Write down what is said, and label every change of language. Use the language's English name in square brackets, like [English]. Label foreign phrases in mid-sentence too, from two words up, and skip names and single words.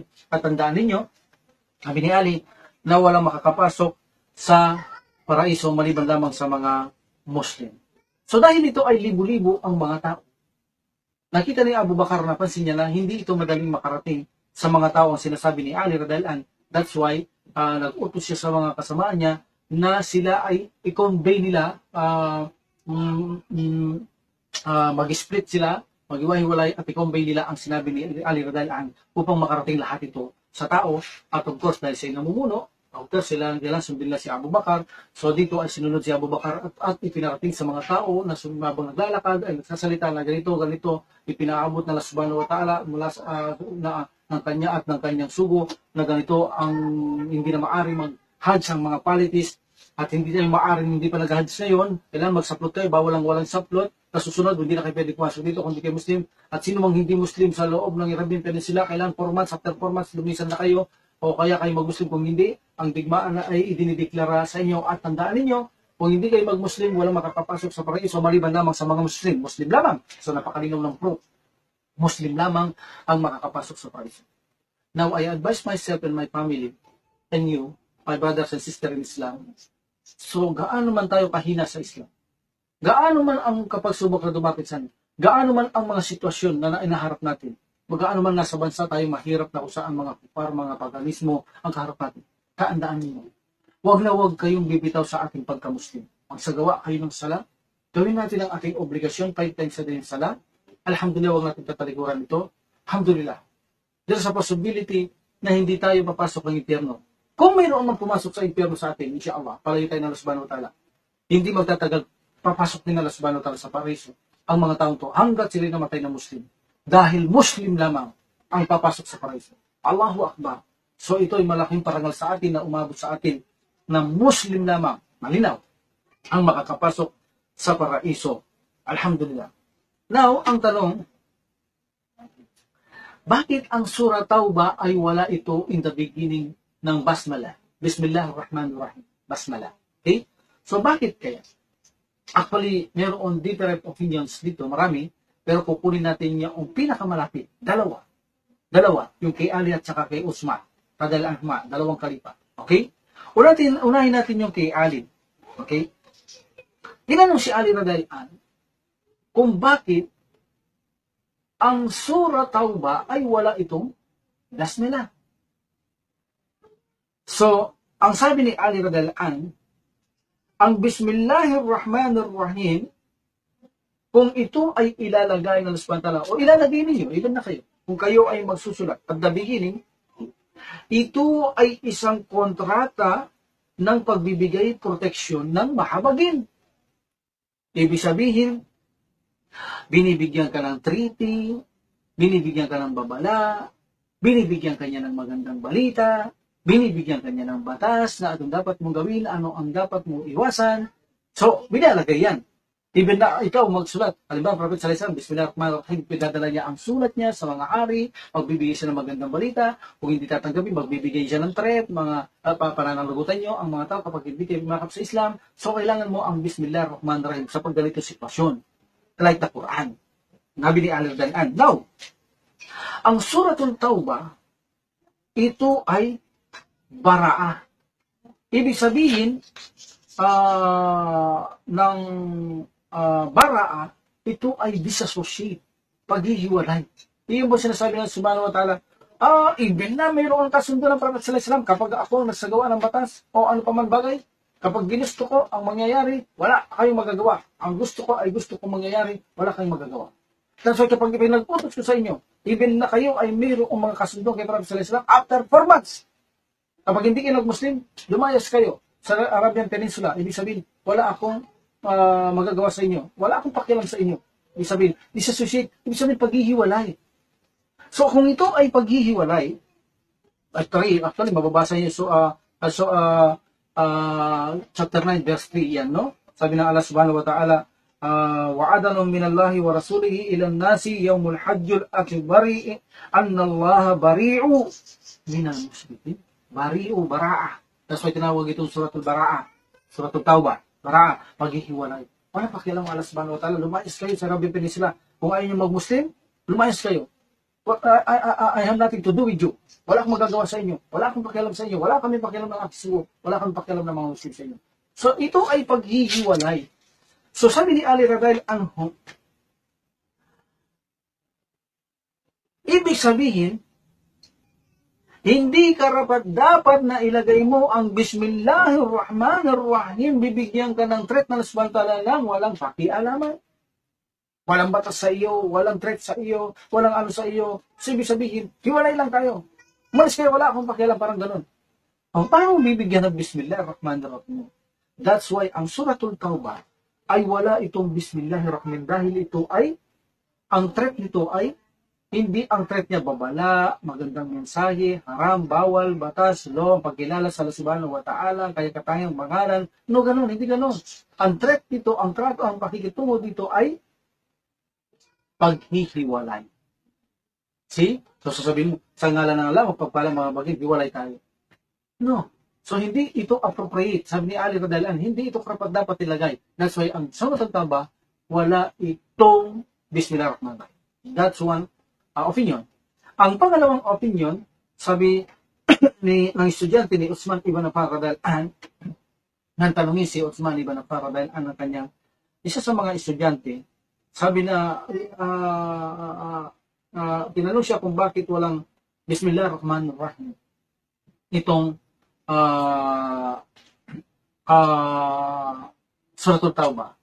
[Filipino] At tandaan ninyo, sabi ni Ali, na walang makakapasok sa paraiso maliban lamang sa mga Muslim. So dahil ito ay libu-libo ang mga tao, nakita ni Abu Bakar, napansin niya na hindi ito madaling makarating sa mga tao ang sinasabi ni Ali [Arabic] رضي الله عنه. [English] That's why [Filipino] nag-utos siya sa mga kasamaan niya na sila ay i-convey nila, mag-split sila, mag-iwahiwalay at i-convey nila ang sinabi ni Ali [Arabic] رضي الله عنه [Filipino] upang makarating lahat ito sa tao. At [English] of course, [Filipino] dahil siya namumuno, after sila sundin na si Abu Bakar. So dito ay sinunod si Abu Bakar at ipinarating sa mga tao na sumabang naglalakad ay nagsasalita na ganito, ipinaabot na Allah [Arabic] سبحانه وتعالى [Filipino] mula ng kanya at ng kanyang sugo na ganito ang hindi na maari mag-hajj ang mga politics at hindi na maaaring hindi pa nag-hajj ngayon, kailangan magsaplot kayo, bawal ang walang saplot. Sa susunod, hindi na kayo pwede pumasok dito kung hindi kayo Muslim. At sino mang hindi Muslim sa loob ng Arabian Peninsula, kailangan [English] 4 months, after 4 months, [Filipino] lumisan na kayo. O kaya kayo mag-Muslim. Kung hindi, ang digmaan na ay idinideklara sa inyo. At tandaan ninyo, kung hindi kayo mag-Muslim, walang makakapasok sa paraiso maliban lamang sa mga Muslim. Muslim lamang. So napakalinaw ng proof. Muslim lamang ang makakapasok sa paraiso. [English] Now, I advise myself and my family and you, my brothers and sisters in Islam. [Filipino] So, gaano man tayo kahina sa Islam? Gaano man ang kapagsubok na dumapit sa atin? Gaano man ang mga sitwasyon na inaharap natin? Gaano man nasa bansa tayo mahirap na kung saan mga kupar, mga paganismo ang kaharap natin? Kaandaan niyo. Huwag na huwag kayong bibitaw sa ating pagkamuslim. Magsagawa kayo ng sala. Gawin natin ang ating obligasyon, [English] 5 times a day [Filipino] ng sala. Alhamdulillah, huwag natin tatalikuran ito. Alhamdulillah. [English] There's a possibility [Filipino] na hindi tayo papasok ng impyerno. Kung mayroon man pumasok sa impyerno sa atin, insyaAllah, palayo tayo ng Allah [Arabic] سبحانه وتعالى. [Filipino] Hindi magtatagal, papasok din ng Allah [Arabic] سبحانه وتعالى [Filipino] sa paraiso ang mga taong to hanggat sila namatay na Muslim. Dahil Muslim lamang ang papasok sa paraiso. [Arabic] الله أكبر. [Filipino] So ito ay malaking parangal sa atin na umabot sa atin na Muslim lamang, malinaw, ang makakapasok sa paraiso. Alhamdulillah. Now, ang tanong, bakit ang surah Tauba ay wala ito [English] in the beginning [Filipino] ng Basmala? [Arabic] Bismillahirrahmanirrahim. [Filipino] Basmala. Okay? So bakit kaya? Actually, meron [English] different opinions [Filipino] dito, marami, pero kukunin natin yung pinakamalapit. Dalawa. Yung kay Ali at saka kay Usman. [Arabic] رضي الله عنهما, [Filipino] dalawang kalipa. Okay? Unahin natin yung kay Ali. Okay? Tinanong si Ali [Arabic] رضي الله عنه [Filipino] kung bakit ang surah Tauba ay wala itong basmala. So, ang sabi ni Ali [Arabic] رضي الله عنه, [Filipino] ang Bismillahirrahmanirrahim, kung ito ay ilalagay ng Allah [Arabic] سبحانه وتعالى, [Filipino] o ilalagay ninyo, even na kayo, kung kayo ay magsusulat [English] at the beginning, [Filipino] ito ay isang kontrata ng pagbibigay proteksyon ng mahabagin. Ibig sabihin, binibigyan ka ng treaty, binibigyan ka ng babala, binibigyan ka niya ng magandang balita, binibigyan ka niya ng batas na anong dapat mong gawin, ano ang dapat mong iwasan. So, binalagay yan. Even na ikaw magsulat. Halimbawa, Prophet [Arabic] صلى الله عليه وسلم, [Filipino] Bismillahirrahmanirrahim, pinadala niya ang sulat niya sa mga hari, magbibigay siya ng magandang balita, kung hindi tatanggapin, magbibigay siya ng threat, mga pananagutan niyo ang mga tao kapag hindi kayo makap sa Islam. So, kailangan mo ang Bismillahirrahmanirrahim sa pagganito sitwasyon. [English] Like the Quran. [Filipino] Nabi ni Al-Dalan. Now, ang Suratul Tawbah, ito ay baraa. Ibig sabihin, ng baraa, ito ay disassociate, paghihiwalay. Iyon ba sinasabi ng [Arabic] سبحانه وتعالى? [Filipino] Even na mayroon ang kasundo ng Prophet [Arabic] صلى الله عليه وسلم, [Filipino] kapag ako nagsagawa ng batas o ano pa man bagay, kapag ginusto ko ang mangyayari, wala kayong magagawa. Ang gusto ko ay gusto kong mangyayari, wala kayong magagawa. Kasi kapag pinag-utos ko sa inyo, even na kayo ay mayroong mga kasundo kay Prophet [Arabic] صلى الله عليه وسلم, [English] after 4 months, [Filipino] kapag hindi kayo nag-Muslim, lumayas kayo sa Arabian Peninsula, ibig sabihin, wala akong magagawa sa inyo. Wala akong pakialam sa inyo. Ibig sabihin, disassociate, ibig sabihin paghihiwalay. So, kung ito ay paghihiwalay, actually, mababasa niyo [English] chapter 9, verse 3 [Filipino] yan, no? Sabi ng [Arabic] الله سبحانه وتعالى وأذان من الله ورسوله إلى الناس يوم الحج الأكبر أن الله بريء من المشركين. بريء براءة. [English] That's why [Filipino] tinawag itong suratul bara'a. Suratul Tawbah. Bara'a, paghihiwalay. Wala pakialam Allah [Arabic] سبحانه وتعالى. [Filipino] Lumayas kayo sa Arabian Peninsula. Kung ayaw nyo mag-Muslim, lumayas kayo. [English] I have nothing to do with you. [Filipino] Wala akong magagawa sa inyo. Wala akong pakialam sa inyo. Wala kami pakialam ng akisiwo. Wala kami pakialam ng mga Muslim sa inyo. So, ito ay paghihiwalay. So, sabi ni Ali [Arabic] رضي الله عنه, [Filipino] ibig sabihin, hindi dapat na ilagay mo ang Bismillahirrahmanirrahim, bibigyan ka ng threat na subhanahu lang, walang pakialaman. Walang batas sa iyo, walang threat sa iyo, walang ano sa iyo. So, ibig sabihin, hiwalay lang tayo. Umalis kayo, wala akong pakialam, parang ganun. Paano mo bibigyan ng Bismillahirrahmanirrahim? [English] That's why [Filipino] ang Suratul Tawbah ay wala itong Bismillahirrahmanirrahim dahil ito ay, ang threat nito ay, hindi ang threat niya babala, magandang mensahe, haram, bawal, batas, law, pagkilala sa Allah [Arabic] سبحانه وتعالى, [Filipino] kaya katayang pangalan. No, ganun, hindi ganun. Ang threat dito, ang trato, ang pakikitungo dito ay paghihiwalay. See? So, sasabihin mo, sa ngalan ng Allah, magpagpalang mga bagay, hiwalay tayo. No. So, hindi ito appropriate. Sabi ni Ali [Arabic] رضي الله عنه, [Filipino] hindi ito dapat ilagay. [English] That's why, [Filipino] ang Suratul Tawbah, wala itong Bismillahirrahmanirrahim. [English] That's one opinion. [Filipino] Ang pangalawang opinion, sabi ng estudyante ni Uthman ibn Affan [Arabic] رضي الله عنه, [Filipino] nang tanungin si Uthman ibn Affan [Arabic] رضي الله عنه [Filipino] ng kanyang isa sa mga estudyante, sabi na tinanong siya kung bakit walang Bismillahirrahmanirrahim itong Suratul Tawbah.